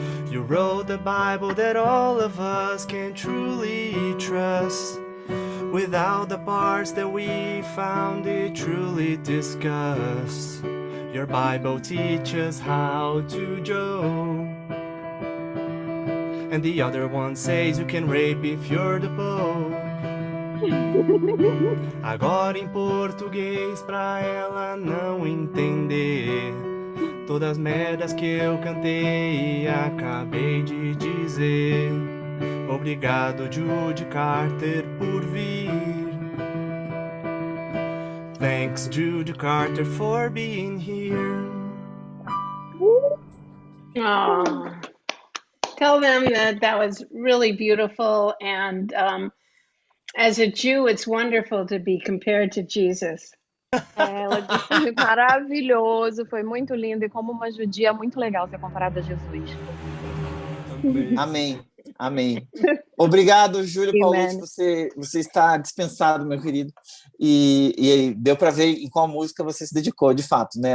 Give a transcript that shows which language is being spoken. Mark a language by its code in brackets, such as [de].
[en] You wrote the Bible that all of us can truly trust, without the parts that we found it truly discussed. Your Bible teaches how to joke, and the other one says you can rape if you're the Pope. [pt] Agora em português pra ela não entender todas as merdas que eu cantei e acabei de dizer. Obrigado, Judy Carter, por vir. [en] Thanks, Judy Carter, for being here. Oh, tell them that was really beautiful. And as a Jew, it's wonderful to be compared to Jesus. [pt] Ela disse que foi maravilhoso, foi muito lindo, e como uma judia é muito legal ser comparada a Jesus. Amém. Amém. Obrigado, Júlio Paulucci, você está dispensado, meu querido. E deu para ver em qual música você se dedicou, de fato, né?